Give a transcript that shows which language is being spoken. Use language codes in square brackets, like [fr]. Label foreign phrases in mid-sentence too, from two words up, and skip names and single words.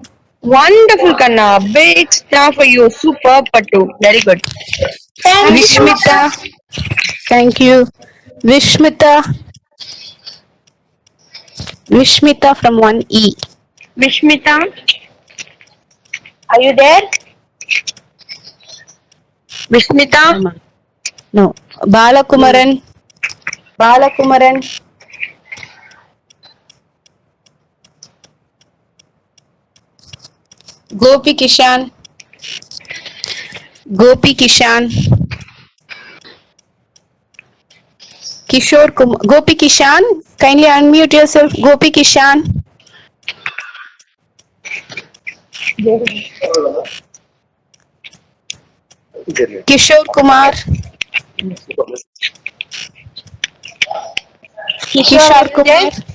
[en] Wonderful, Kanna. Big star for you. Superb, Patu. Very good. Thank you. Vishmita. Thank you. Vishmita. Vishmita from 1E. Vishmita, are you there? Vishmita? No. Balakumaran. Balakumaran. Gopi Kishan. Gopi Kishan. Kishore Kumar. Gopi Kishan. Kindly unmute yourself. Gopi Kishan. Kishore Kumar. Kishore Kumar.